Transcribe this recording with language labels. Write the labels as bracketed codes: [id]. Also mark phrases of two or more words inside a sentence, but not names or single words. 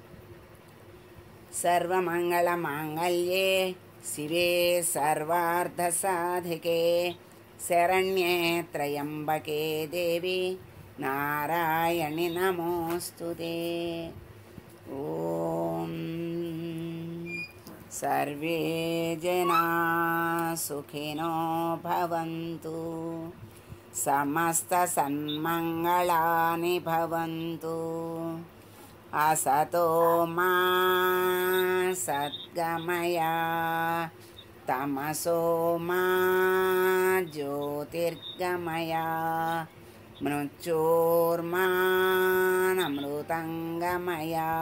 [sa] సర్వమంగళ మాంగళ్యే శివే సర్వార్థసాధికే శరణ్యే త్రయంబకే దేవి నారాయణి నమోస్తుతే. ఓం సర్వే జనా సుఖినో భవంతు. समस्तसन्मङ्गलानि भवन्तु। असतो मा सद्गमय तमसो मा ज्योतिर्गमय मृत्योर्मानमृतङ्गमय।